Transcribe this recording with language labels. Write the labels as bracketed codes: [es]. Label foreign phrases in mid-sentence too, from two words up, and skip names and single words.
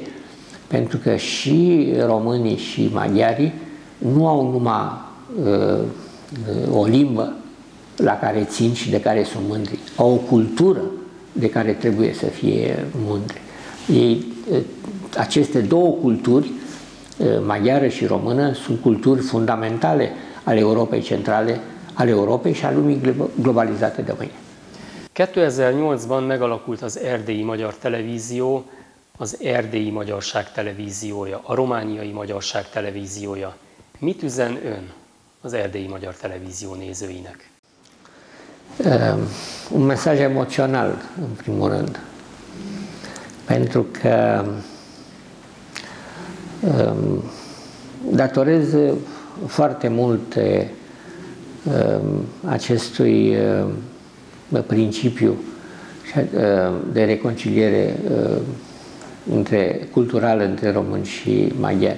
[ro] Pentru că și românii și maghiarii nu au numai o limbă la care țin și de care sunt mândri, au o cultură de care trebuie să fie mândri. Aceste două culturi, maghiară și română, sunt culturi fundamentale ale Europei centrale, ale Europei și a lumii globalizate de mâine. [hu] 2008-ban megalakult az Erdélyi Magyar Televízió, az Erdélyi Magyarság Televíziója, a Romániai Magyarság Televíziója. Mit üzen ön az Erdélyi Magyar Televízió nézőinek? [ro] Un mesaj emoțional, în primul rând, pentru că datorez foarte mult acestui principiu de reconciliere culturală între români și maghiari.